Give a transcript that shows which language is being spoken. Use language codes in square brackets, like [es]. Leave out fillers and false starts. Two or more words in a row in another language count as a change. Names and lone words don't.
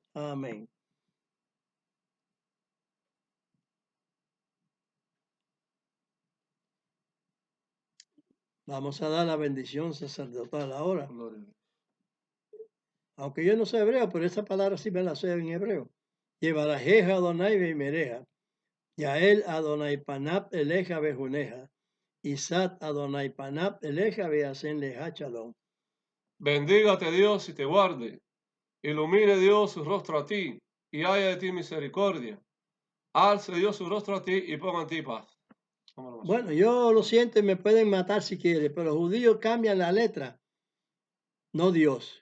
[es] Amén. Vamos a dar la bendición sacerdotal ahora. Gloria a Dios. Aunque yo no sé hebreo, pero esa palabra sí me la sé en hebreo. [he] יברכך אדוני וישמרך, יאר אדוני פניו אליך ויחנך, ישא אדוני פניו אליך וישם לך שלום. [es] Bendígate Dios y te guarde. Ilumine Dios su rostro a ti y haya de ti misericordia. Alce Dios su rostro a ti y ponga en ti paz. Bueno, yo lo siento y me pueden matar si quieren, pero los judíos cambian la letra, no Dios.